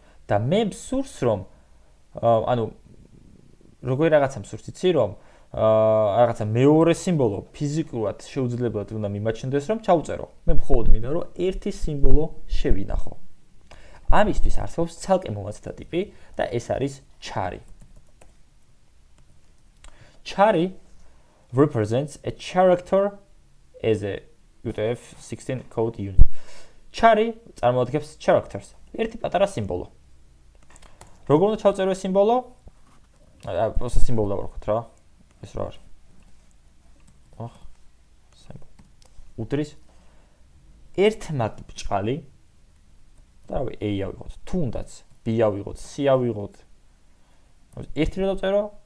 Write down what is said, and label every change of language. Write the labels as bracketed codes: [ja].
[ka] და მე მსურს რომ ანუ როგორი რაღაცა მსურს იცი რომ რაღაცა მეორე სიმბოლო ფიზიკურად შეუძლებლად უნდა მიმაჩნდეს რომ ჩავწერო. მე მხოლოდ მინდა რომ ერთი სიმბოლო შევინახო. ამისთვის არსებობს ცალკე მომაცდა ტიპი და ეს არის chari. [en] Chari represents a character as a UTF-16 code unit. [ka] Chari წარმოადგენს characters. ერთი პატარა სიმბოლო. როგორ უნდა ჩავწერო ეს სიმბოლო? პროსტა სიმბოლო დავარქოთ რა. ეს რა არის? სიმბოლო. უდრის ერთმაგ ბჭყალი და რავი A-ია ვიღოთ, თუნდაც B-ია ვიღოთ, C-ია ვიღოთ. ერთი რა დავწერო?